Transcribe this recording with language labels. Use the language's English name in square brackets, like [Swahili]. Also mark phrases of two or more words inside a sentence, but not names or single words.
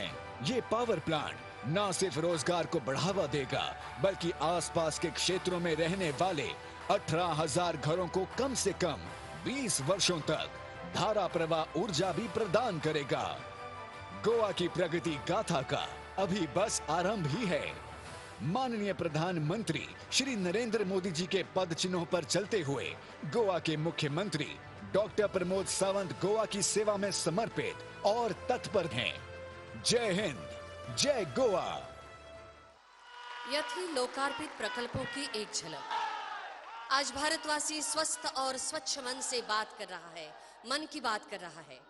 [Hindi] ये [English] power plant [Hindi] न सिर्फ रोजगार को बढ़ावा देगा, बल्कि आसपास के क्षेत्रों में रहने वाले 18,000 घरों को कम से कम 20 वर्षों तक धारा प्रवाह ऊर्जा भी प्रदान करेगा। गोवा की प्रगति गाथा का अभी बस आरंभ ही है। माननीय प्रधानमंत्री श्री नरेंद्र मोदी जी के पद चिन्हों पर चलते हुए गोवा के मुख्यमंत्री डॉक्टर प्रमोद सावंत गोवा की सेवा में समर्पित और तत्पर हैं। जय हिंद, जय गोवा। यह थी लोकार्पित प्रकल्पों की एक झलक। आज भारतवासी स्वस्थ और स्वच्छ मन से बात कर रहा है, मन की बात कर रहा है।